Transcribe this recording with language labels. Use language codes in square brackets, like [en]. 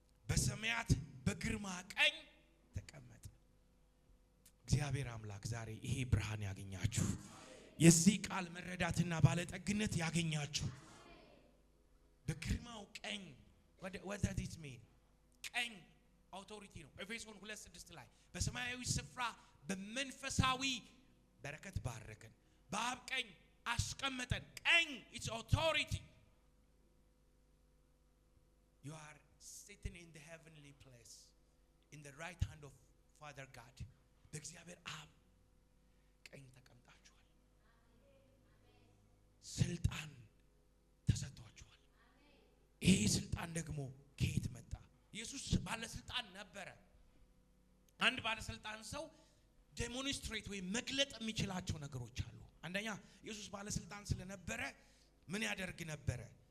[am] በሰማያት በግርማ ቀኝ ተቀመጠ። እግዚአብሔር አምላክ ዛሬ ይሄ ብርሃን ያገኛችሁ፣ የዚህ ቃል መረዳትና ባለጠግነት ያገኛችሁ። በግርማው ቀኝ [en] what does it mean? [am] ቀኝ አውቶሪቲ ነው። ኤፌሶን 2:6 ላይ በሰማያዊ ስፍራ በመንፈሳዊ በረከት ባረከን፣ በአብ ቀኝ አስቀመጠን። ቀኝ [en] it's authority. You are sitting in the heavenly place in the right hand of Father God. [am] በእግዚአብሔር አብ ቀኝ ተቀምጣችኋል። ስልጣን ተሰጥቷችኋል። ይሄ ስልጣን ደግሞ ከየት መጣ? ኢየሱስ ባለስልጣን ነበረ። አንድ ባለስልጣን ሰው ዴሞንስትሬት ወይ መግለጥ የሚችላቸው ነገሮች አሉ። አንደኛ ኢየሱስ ባለስልጣን ስለነበረ ምን ያደርግ ነበረ?